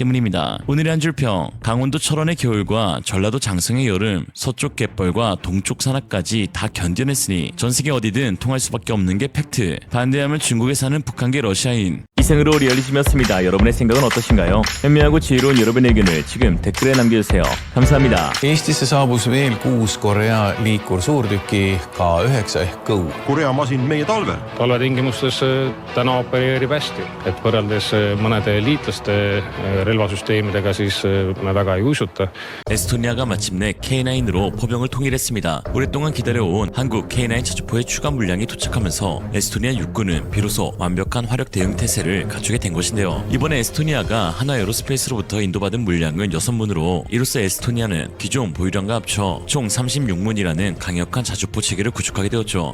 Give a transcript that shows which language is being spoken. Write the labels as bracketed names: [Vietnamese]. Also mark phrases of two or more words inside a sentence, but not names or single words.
[Korean] 오늘의 한 줄 평, 강원도 철원의 겨울과 전라도 장성의 여름, 서쪽 갯벌과 동쪽 산악까지 다 견뎌냈으니 전 세계 어디든 통할 수밖에 없는 게 팩트. 반대하면 중국에 사는 북한계 러시아인. 이생으로 리얼리즘이었습니다. 여러분의 생각은 어떠신가요? 현명하고 지혜로운 여러분의 의견을 지금 댓글에 남겨주세요. 감사합니다. [Estonian] Eestisse saabus veel 6 Korea liikursuurtüki K9 ehk Kõu. Korea masin meie talvel. talvetingimustes täna opereerib hästi, et võrreldes mõnede liitlaste relvasüsteemidega siis me väga ei uisuta. [Korean] 에스토니아가 마침내 K9으로 포병을 통일했습니다. 오랫동안 기다려온 한국 K9 자주포의 추가 물량이 도착하면서 에스토니아 육군은 비로소 완벽한 화력 대응 태세를 갖추게 된 것인데요. 이번에 에스토니아가 한화 에어로스페이스로부터 인도받은 물량은 6문으로 이로써 에스토니아는 기존 보유량과 합쳐 총 36문이라는 강력한 자주포 체계를 구축하게 되었죠.